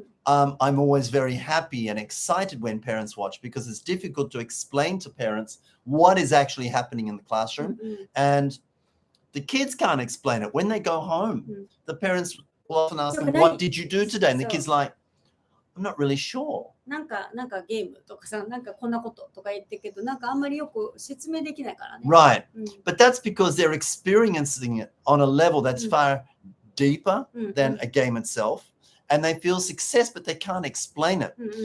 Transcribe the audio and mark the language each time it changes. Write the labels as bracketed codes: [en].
[en] I'm always very happy and excited when parents watch because it's difficult to explain to parents what is actually happening in the classroom. And the kids can't explain it. When they go home, the parents will often ask them, what did you do today? And the kid's like, I'm not really sure. [ja] なんかゲームとかさ、なんかこんなこととか言ってるけど、なんかあんまりよく説明できないからね。 [en] Right. But that's because they're experiencing it on a level that's far deeper than a game itself. And they feel success, but they can't explain it.